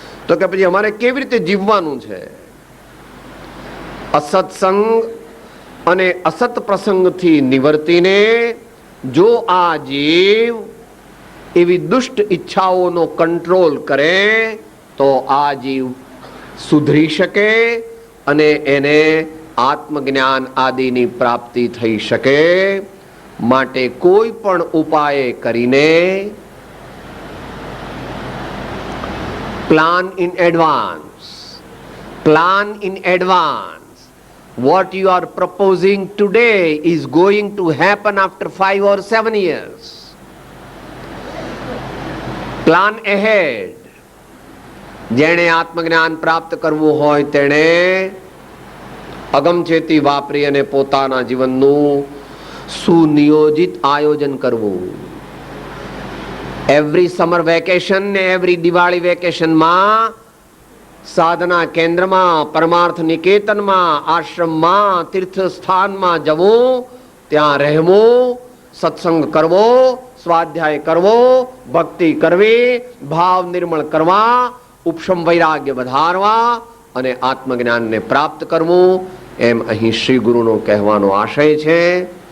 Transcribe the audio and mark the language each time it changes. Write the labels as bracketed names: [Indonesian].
[Gujarati] તો કે પછી અમારે કેવી રીતે જીવવાનું છે? અસત્સંગ અને અસત પ્રસંગથી નિવર્તીને જો આ જીવ એવી દુષ્ટ ઈચ્છાઓનો કંટ્રોલ કરે તો આ જીવ સુધરી શકે અને એને આત્મજ્ઞાન આદિની પ્રાપ્તિ થઈ શકે. માટે કોઈ પણ ઉપાય કરીને [English] Plan in advance, plan in advance. What you are proposing today is going to happen after 5 or 7 years. Plan ahead. [Gujarati] જેણે આત્મજ્ઞાન પ્રાપ્ત કરવું હોય તેણે અગમચેતી વાપરી અને પોતાના જીવનનું સુનિયોજિત આયોજન કરવું. [English] every summer vacation [Gujarati] ને એવરી દિવાળી વેકેશનમાં સાધના કેન્દ્રમાં, પરમાર્થ નિકેતનમાં, આશ્રમમાં, તીર્થ સ્થાનમાં જવું, ત્યાં રહેવું, સત્સંગ કરવો, સ્વાધ્યાય કરવો, ભક્તિ કરવી, ભાવ નિર્મળ કરવા, ઉપશમ વૈરાગ્ય વધારવા અને આત્મજ્ઞાનને પ્રાપ્ત કરવું, એમ અહીં શ્રી ગુરુનો કહેવાનો આશય છે.